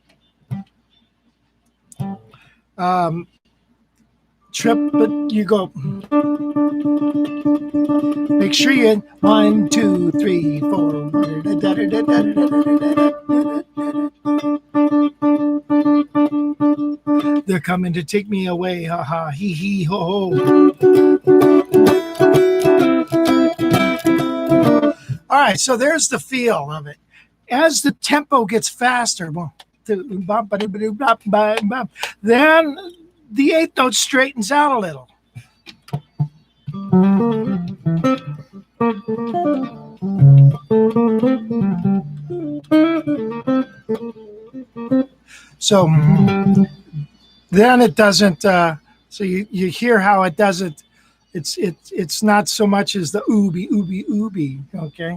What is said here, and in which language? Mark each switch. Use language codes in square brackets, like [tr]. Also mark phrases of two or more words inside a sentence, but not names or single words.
[en] but you go, make sure you're in 1, 2, 3, 4. They're coming to take me away, ha ha, hee hee ho ho. All right, so there's the feel of it. As the tempo gets faster, then the 8th note straightens out a little. So then it doesn't, so you hear how it doesn't, it's not so much as the ooby, okay?